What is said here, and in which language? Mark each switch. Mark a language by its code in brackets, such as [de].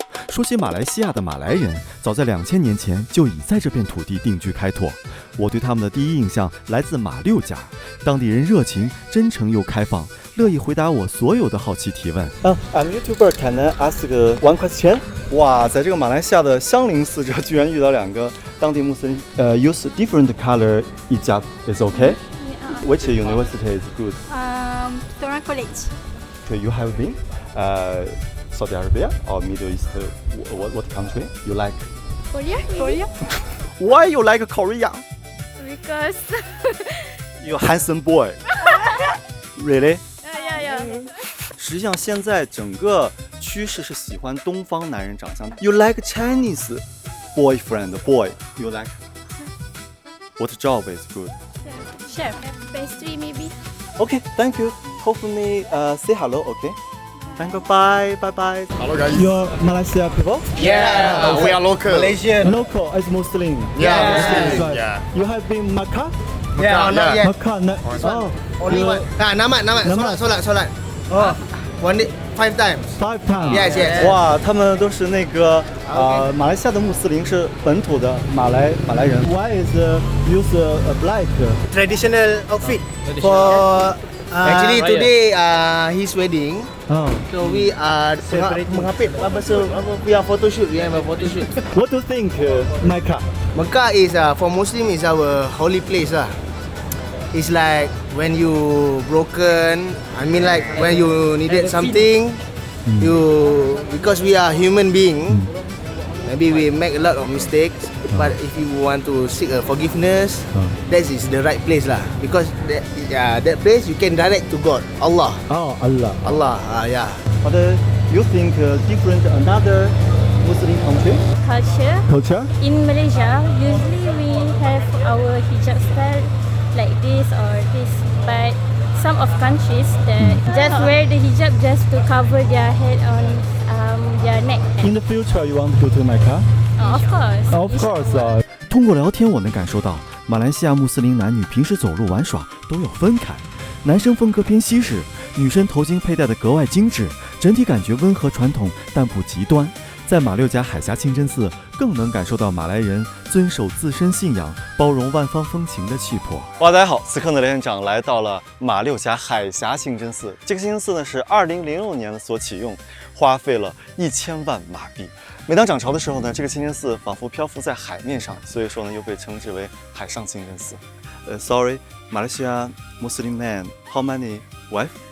[zh] 說起馬來西亞的馬來人，早在2000年前就已在這片土地定居開拓。我對他們的第一印象來自馬六甲，當地人熱情、真誠又開放，樂意回答我所有的好奇提問。 [en] I'm YouTuber, can I ask one question? [zh] 哇，在這個馬來西亞的香林寺，這居然遇到兩個當地穆斯林， [en] use different color hijab is okay? Yeah. Which university is good? Torrance College. Okay, you have been? Saudi Arabia or Middle East? What country you like? Korea. Why you like Korea? Because You handsome boy. Really? yeah. [zh] 實際上現在整個趨勢是喜歡東方男人長相。 [en] You like Chinese boyfriend? Boy, you like? What job is good? Chef. Pastry maybe. Okay, thank you. Hopefully, say hello. Okay. Thank you. Bye. Hello guys. You're Malaysia people? Yeah, we are local. Malaysian. Local as Muslim. Yeah, Muslim. Muslim. Yeah. You have been Makkah? Yeah, not yet. Makkah. Oh, Only one. Namat. Solat. Oh, 5 times. 5 times. Yes. [zh] 哇，他们都是那个馬來西亞的穆斯林，是本土的馬來人。 [en] Why is use black? Traditional outfit for actually today his wedding. Oh. So we are mengapit we are photo shoot. We have a photo shoot. What do you think, Mecca? Mecca is for Muslim is our holy place lah. It's like when you broken. I mean like when you needed something. You because we are human being. Maybe we make a lot of mistakes. But if you want to seek a forgiveness, that is the right place lah. Because that place you can direct to God, Allah. Oh, Allah. Yeah. But you think different another Muslim country? Culture. In Malaysia, usually we have our hijab style like this or this. But some of countries that just wear the hijab just to cover their head on their neck. In the future, you want to go to Mecca? Of course. [zh] 通過聊天，我能感受到馬來西亞穆斯林男女平時走路玩耍都要分開，男生風格偏西式，女生頭巾佩戴的格外精緻，整體感覺溫和傳統，但不極端。在馬六甲海峽清真寺，更能感受到馬來人遵守自身信仰、包容萬方風情的氣魄。哇，大家好，此刻呢，連長來到了馬六甲海峽清真寺。這個清真寺呢，是2006年所啟用，花費了1000萬馬幣。每當漲潮的時候呢，這個清真寺仿佛漂浮在海面上，所以說呢，又被稱之為海上清真寺。 [en] Sorry, Malaysia Muslim man, how many wife?